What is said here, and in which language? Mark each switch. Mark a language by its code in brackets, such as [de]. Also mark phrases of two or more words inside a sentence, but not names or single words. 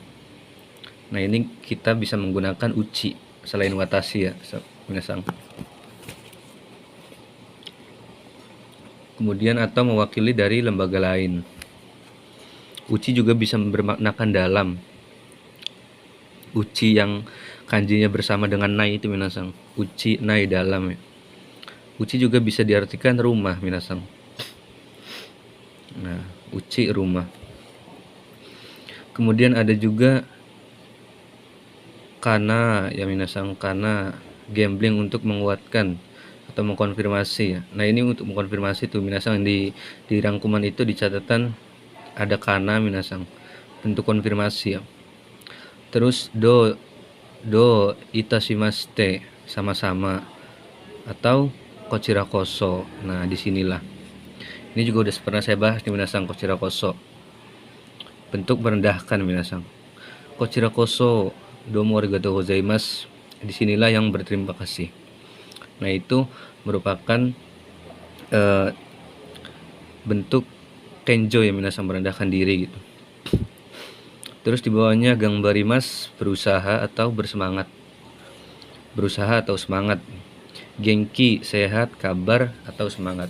[id] Nah, ini kita bisa menggunakan uchi selain watashi ya, minasan. Kemudian atau mewakili dari lembaga lain. Uchi juga bisa bermaknakan dalam. Uchi yang kanjinya bersama dengan nai itu minasan. [ja] うち ない [id] dalam ya. Uchi juga bisa diartikan rumah minasan. Nah, uchi rumah. Kemudian ada juga kana ya minasan, kana gambling untuk menguatkan atau mengkonfirmasi ya. Nah, ini untuk mengkonfirmasi tuh minasan, di rangkuman itu di catatan ada kana minasan, bentuk konfirmasi ya. Terus [ja] どういたしまして, [id] sama-sama, atau [ja] こちらこそ. [id] Nah, disinilah. Ini juga udah pernah saya bahas di minasan, [ja] こちらこそ. [id] Bentuk merendahkan minasan. [ja] こちらこそ どうも ありがとう ございます. [id] Disinilah yang berterima kasih. Nah, itu merupakan bentuk kenjo ya minasan, merendahkan diri gitu. Terus di bawahnya gangbarimasu, berusaha atau bersemangat. Berusaha atau semangat. Genki, sehat, kabar atau semangat.